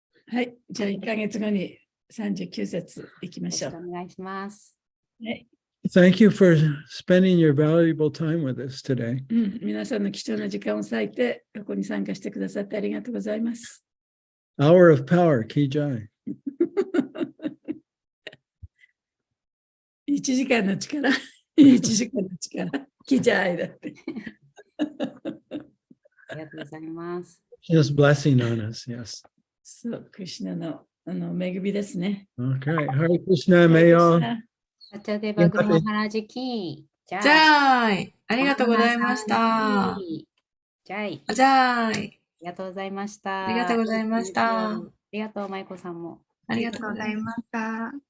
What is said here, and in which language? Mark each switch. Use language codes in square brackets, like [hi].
[ja] はい、じゃあ1ヶ月後に39節いきましょう。お願いします。はい。 [en] Thank you for spending your valuable time with us today. [ja] 皆さんの貴重な時間を割いて、ここに参加してくださってありがとうございます。 [en] Hour of power, Kijai. [ja] 1時間の力、1時間の力、キジャイだって。ありがとうございます。 [en] His blessing on us, yes. [ja] そう、クリシュナの恵みですね。 [en] Okay, Hare Krishna, may all. サチャデバグマハラジキー。 [ja] じゃーい。ありがとうございました。じゃい。じゃーい。ありがとうございました。ありがとうございました。ありがとう、まいこさんも。ありがとうございました。